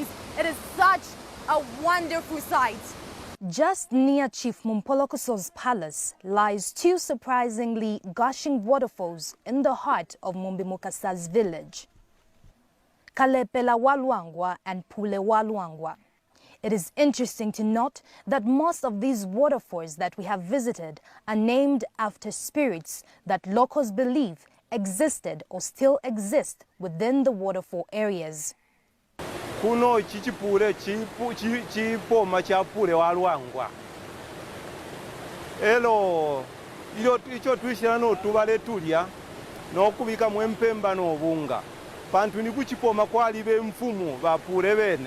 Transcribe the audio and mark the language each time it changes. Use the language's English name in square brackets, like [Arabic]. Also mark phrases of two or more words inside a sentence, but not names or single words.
[English] It is such a wonderful sight. Just near Chief Mporokoso's palace lies 2 surprisingly gushing waterfalls in the heart of Mumbuluma village, Kalepela Walwangwa and Pule Walwangwa. It is interesting to note that most of these waterfalls that we have visited are named after spirits that locals believe existed or still exist within the waterfall areas. [Bemba] Kuno chichipule chipoma cha Pule Walwangwa. Elo icho tuishira no tubale tulya no kubika mwempemba no bunga. Pantu ni kuchipoma kwalibe mfumu ba Pule bene.